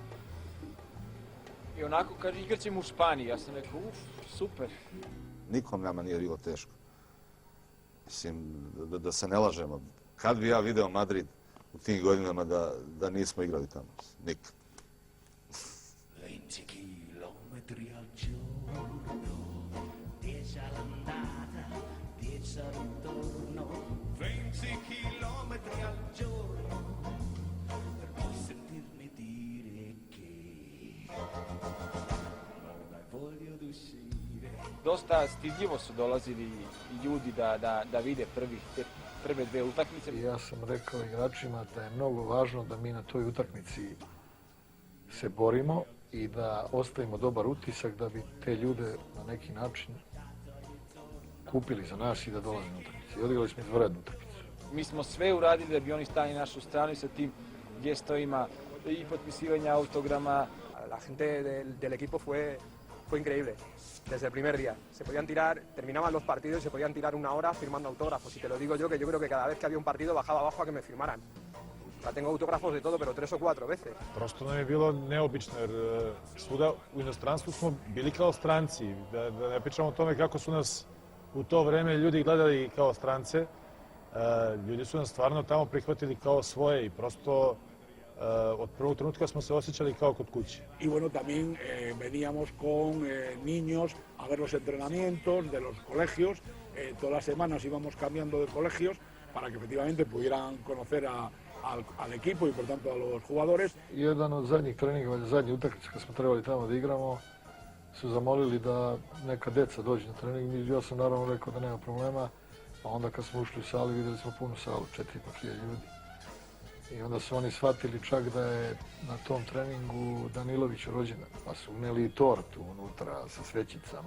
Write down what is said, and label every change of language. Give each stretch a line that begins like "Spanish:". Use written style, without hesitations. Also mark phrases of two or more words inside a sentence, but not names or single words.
Serbian: I onako kaže, igrat ćemo u Španiji. Ja sam rekao, super. Nikom nama nije bilo teško. Mislim, da se ne lažemo. Kad bi ja video Madrid u tim godinama da nismo igrali tamo? Nikad.
Italian: 20 chilometri al giorno, 10 all'andata, 10 al ritorno. 20 chilometri al giorno, per poi sentirmi dire che non hai voglia d'uscire.
Serbian: Dosta stidljivo su dolazili i ljudi da vide prve dve utakmice. Ja sam rekao igračima da je mnogo važno da mi na toj utakmici se borimo i da ostavimo dobar utisak da bi te ljude na neki način kupili za nas i da dolaze na utakmicu. I odigrali smo izvanrednu utakmicu. Mi smo sve uradili da bi oni stali na našu stranu sa tim gestovima i potpisivanja autograma.
Spanish: La gente del equipo fue increíble. Desde el primer día. Se podían tirar, terminaban los partidos y se podían tirar una hora firmando autógrafos. Y te lo digo yo, que yo creo que cada vez que había un partido bajaba abajo a que me firmaran. La tengo autógrafos de todo, pero 3 o 4 veces.
Serbian: Prosto nam je bilo neobično, jer svuda u inostranstvu smo bili kao stranci. Da ne pričamo o tome kako su nas u to vreme ljudi gledali kao strance. Ljudi su nas stvarno tamo prihvatili kao svoje i prosto od prvog trenutka smo se osjećali kao kod kuće.
Spanish: Y bueno, también veníamos con niños a ver los entrenamientos de los colegios. Todas las semanas íbamos cambiando de colegios para que efectivamente pudieran conocer al equipo y por tanto a los jugadores.
Serbian: Jedan od zadnjih treninga, valjda zadnji utakmice kad smo trebali tamo da igramo, su zamolili da neka deca dođu na trening. Ja sam naravno rekao da nema problema, a onda kad smo ušli u salu vidjeli smo punu salu, 4.500 ljudi. I onda su oni shvatili čak da je na tom treningu Danilović rođendan, pa su uneli i tortu unutra sa svećicama.